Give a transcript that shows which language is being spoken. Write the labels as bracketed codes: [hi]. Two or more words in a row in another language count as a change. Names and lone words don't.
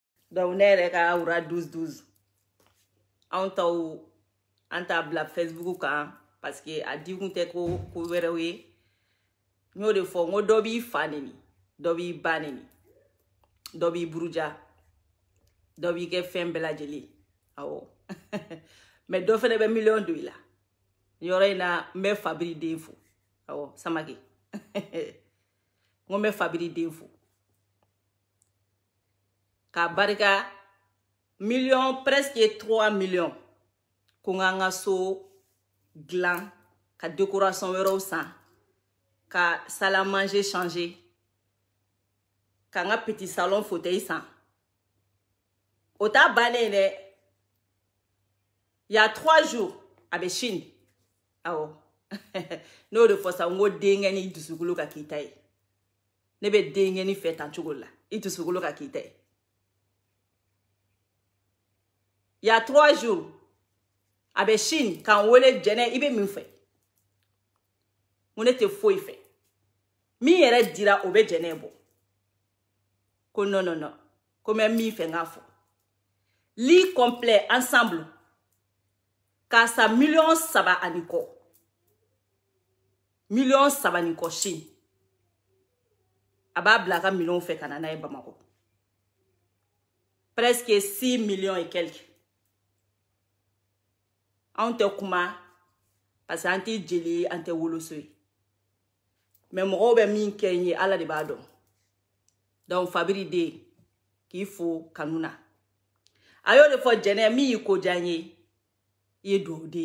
[bm] Donc ne yɛrɛ ka wura 12-12 anw taw an t'a bila Facebook kan [fr] parce que [bm] a di kun tɛ ko wɛrɛw ye n y'o de fɔ n ko dɔ b'i fa neni dɔ b'i ba neni dɔ b'i buruja dɔ b'i kɛ fɛn bɛɛ lajɛlen awɔ mais dɔ fɛnɛ bɛ miliyɔn don i la yɔrɔ in na n bɛ Fabiri den fo awɔ Samake n ko n bɛ Fabiri den fo ka barika million [fr] presque 3 millions [bm] ko n ka so dilan ka décoration wɛrɛw san ka [fr] salle à manger changer [bm] ka n ka [fr] petit salon fauteuil [bm] san o t'a bannen dɛ [fr] il y a 3 jours [bm] a bɛ Chine awɔ n'o de fɔ sa n ko denkɛni dusukolo ka k'i ta ye ne bɛ denkɛni fɛ tan cogo la i dusukolo ka k'i ta ye [fr] il y a 3 jours [bm] a bɛ Chine k'an wele jɛnɛ i bɛ min fɛ ko ne tɛ foyi fɛ min yɛrɛ dira o bɛ jɛnɛ bɔ ko [fr] non non non [bm] ko mɛ min fɛ n k'a fɔ [fr] lit complet ensemble [bm] k'a sa million 3 ani kɔ million 3 ni kɔ Chine a b'a bila a ka million fɛ ka na n'a ye Bamakɔ [fr] presque 6 millions et quelques [bm] anw tɛ kuma [fr] parce que [bm] an tɛ jeli an tɛ woloso ye mais mɔgɔw bɛ min kɛ n ye Ala de b'a dɔn donc Fabiri den k'i fo kanu na a y'o de fɔ jɛnɛ min y'i ko diya n ye i ye duwawu den